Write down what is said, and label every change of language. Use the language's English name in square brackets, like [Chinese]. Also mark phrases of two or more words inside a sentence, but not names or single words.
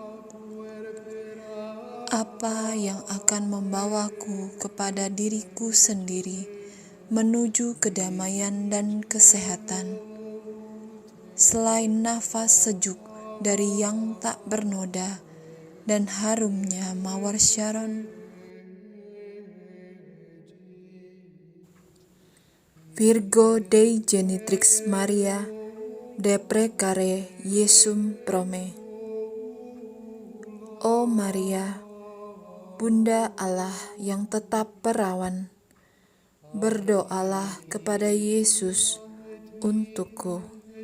[Indonesian] Apa yang akan membawaku kepada diriku sendiri menuju kedamaian dan kesehatan, selain nafas sejuk dari yang tak bernoda dan harumnya mawar Sharon? [Latin] Virgo Dei Genitrix Maria, de precare Iesum prome. [Indonesian] O Maria, Bunda Allah yang tetap perawan, berdoalah kepada Yesus untukku.